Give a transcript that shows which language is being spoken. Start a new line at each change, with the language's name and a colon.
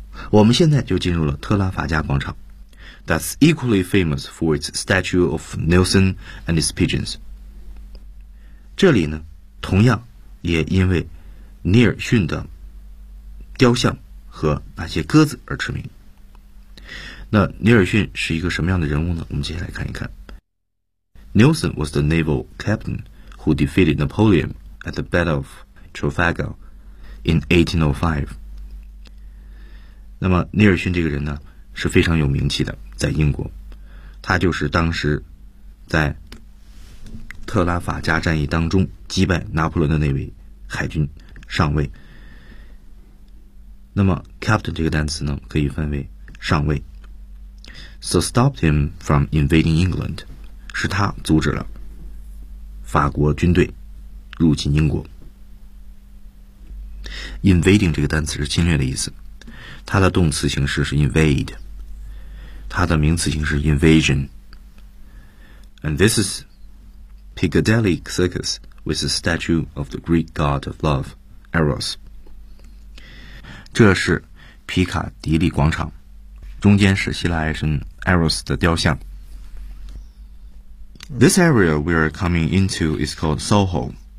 Chinese: 我们现在就进入了特拉法加广场。
English: That's equally famous for its statue of Nelson and his pigeons.
Chinese: 这里呢，同样也因为尼尔逊的雕像和那些鸽子而驰名。那尼尔逊是一个什么样的人物呢？我们接下来看一看。
English: Nelson was the naval captain who defeated Napoleon at the Battle of Trafalgar in 1805.
Chinese: 那么尼尔逊这个人呢，是非常有名气的。在英国，他就是当时在特拉法加战役当中击败拿破仑的那位海军上尉。那么 captain 这个单词呢，可以翻为上尉。
English: So stopped him from invading England，
Chinese: 是他阻止了法国军队入侵英国。 Invading 这个单词是侵略的意思，它的动词形式是 invade。它的名词形式 invasion.
English: And this is Piccadilly Circus with the statue of the Greek god of love, Eros.
Chinese: 这是皮卡迪利广场，中间是希腊爱神 Eros 的雕像。
English: This area we are coming into is called Soho.